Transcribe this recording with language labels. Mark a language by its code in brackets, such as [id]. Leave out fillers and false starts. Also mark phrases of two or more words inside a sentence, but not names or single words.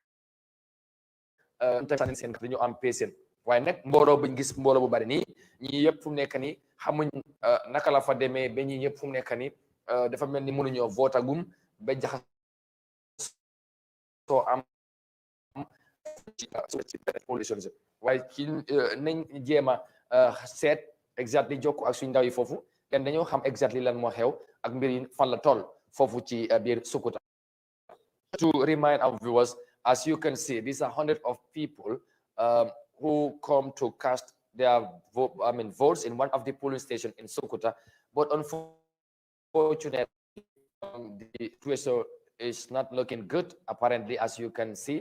[wo] seen dañu am patient waaye nag mbooloo buñ gis mbooloo bu bari nii ñii yëpp fu mu nekk nii xamuñ naka la fa demee ba ñii yëpp fu mu nekk nii dafa mel ni mënuñoo vote agum ba jaxasoo am ci positions waaye ci nañ jéem a seet exactly jokko ak suñ ndaw yi foofu kenn dañoo xam exactly lan moo xew ak mbir yi fan la toll foofu ci biir Sukuta. [en] To remind our viewers, as you can see, these are hundreds of people who come to cast their votes in one of the polling stations in Sukuta, but unfortunately the situation is not looking good apparently, as you can see.